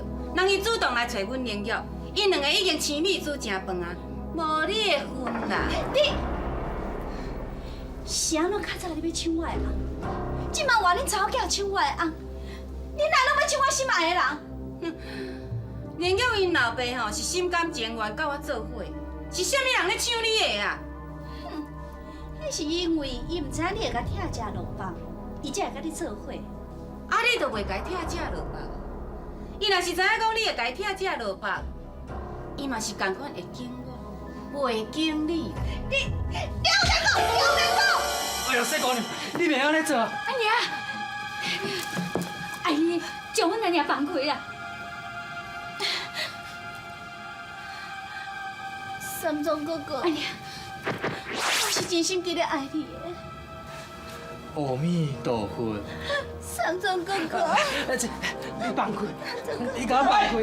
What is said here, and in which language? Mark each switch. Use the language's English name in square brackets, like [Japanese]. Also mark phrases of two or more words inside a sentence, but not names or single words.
[Min Nan Chinese] 人伊主动来找阮林玉，因两个已经青米煮成饭啊，无你的份啦。你是安怎较早你要抢我的翁？即马换恁查某囝抢我的翁，你哪拢要抢我心爱的人？哼，林玉因老爸吼是心甘情愿甲我做伙，是啥物人咧抢你的啊？迄是因为伊毋知影你会甲拆食落饭，伊才会甲你做伙。啊，你都袂甲伊拆食落腹。伊若是知影讲你会甲伊拆食落腹，伊嘛是共款会敬我，袂敬你。你有在讲，你有在讲！哎呦，小姑娘，你袂安尼做。阿娘，阿姨将阮阿娘放开啦！三宗哥哥，阿娘，我是真心地咧爱你的。阿弥陀佛。三宗哥哥，你放开，你甲我放开。